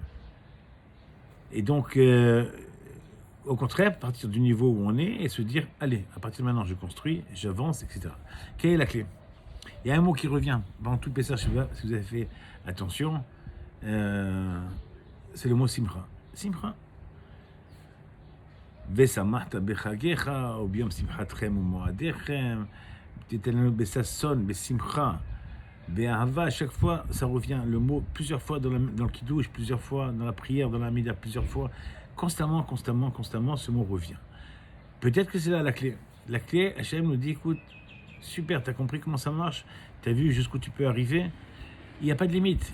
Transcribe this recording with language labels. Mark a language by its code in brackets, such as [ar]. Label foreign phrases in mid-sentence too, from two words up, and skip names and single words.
[fr] Et donc, au contraire, partir du niveau où on est et se dire, allez, à partir de maintenant, je construis, j'avance, etc. Quelle est la clé? Il y a un mot qui revient dans tout le Pessah, si vous avez fait attention, c'est le mot Simcha. [he] שמחה ושמחת בחגך וביום שמחתכם ובמועדיכם תתן לנו בששון בשמחה באהבה. [fr] À chaque fois, ça revient, le mot, plusieurs fois dans le kiddush, plusieurs fois dans la prière, dans la mida, plusieurs fois. Constamment, ce mot revient. Peut-être que c'est là la clé. La clé, Hachem nous dit, écoute, super, tu as compris comment ça marche, tu as vu jusqu'où tu peux arriver, il n'y a pas de limite.